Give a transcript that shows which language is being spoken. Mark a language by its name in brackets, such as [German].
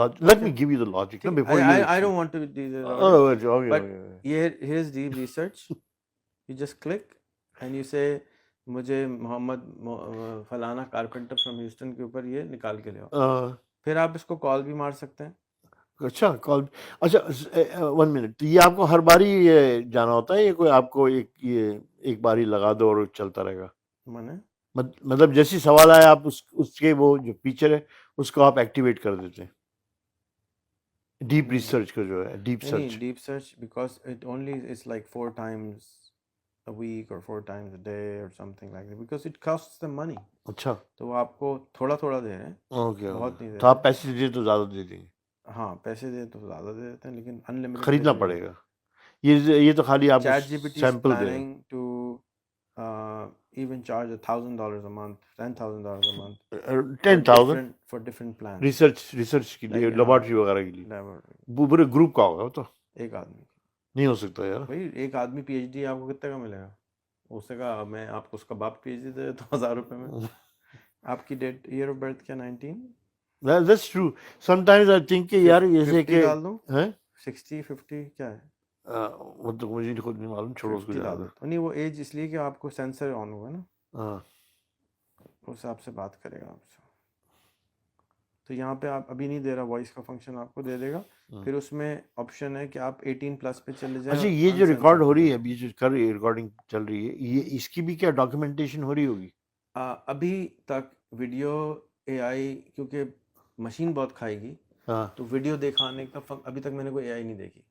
[English] Let me give you the logic. No, before I don't want to do that. Oh, okay. But here's deep research. You just click and you say [Urdu] مجھے محمد فلانا carpenter from Houston کے اوپر یہ نکال کے لے آؤ. پھر آپ اس کو کال بھی مار سکتے ہیں. اچھا کال. اچھا 1 منٹ, تو یہ آپ کو ہر باری جانا ہوتا ہے, یہ کوئی آپ کو ایک باری لگا دو اور چلتا رہے گا؟ مطلب جیسی سوال آیا آپ اس کے وہ جو فیچر ہے اس کو آپ ایکٹیویٹ کر دیتے ہیں. ڈیپ ریسرچ کا جو ہے deep search [English] because it only is like 4 times a week or 4 times a day or something like that because it costs them money. [Urdu] اچھا تو وہ آپ کو تھوڑا دے رہے ہیں. اوکے, بہت نہیں دے رہے. تو آپ پیسے دیں تو زیادہ دے دیں گے. ہاں پیسے دیں تو زیادہ دے دیتے ہیں لیکن انلمیٹڈ خریدنا پڑے گا. یہ تو خالی آپ سیمپل دے رہے ہیں. [English] To even charge $1,000 a month, $10,000 a month, 10,000 for different plans. [Urdu] Research کے لیے, لیبارٹری وغیرہ کے لیے. پورے گروپ کا ہوگا وہ تو ایک آدمی نہیں ہو سکتا یار. بھائی ایک آدمی پی ایچ ڈی آپ کو کتنے کا ملے گا؟ اس نے کہا میں آپ کو اس کا باپ پی ایچ ڈی دے دیتا ہوں $1,000 میں. آپ کی ڈیٹ ایئر آف برتھ کیا 19؟ [English] That's true. Sometimes I think [Urdu] کہ یار جیسے کہ 60 50 کیا ہے وہ تو مجھے خود نہیں معلوم, چھوڑو اس کو. نہیں وہ ایج اس لیے کہ آپ کو سینسر آن ہوگا نا, ہاں اس حساب سے بات کرے گا آپ سے. تو یہاں پہ آپ ابھی نہیں دے رہا وائس کا فنکشن, آپ کو دے دے گا. پھر اس میں آپشن ہے کہ آپ 18+ پہ چلے جائیں. اچھا یہ جو ریکارڈ ہو رہی ہے ابھی جو کر رہی ہے ریکارڈنگ چل رہی ہے, یہ اس کی بھی کیا ڈاکیومنٹیشن ہو رہی ہوگی؟ ابھی تک ویڈیو اے آئی کیونکہ مشین بہت کھائے گی تو ویڈیو دکھانے کا ابھی تک میں نے کوئی اے آئی نہیں دیکھی.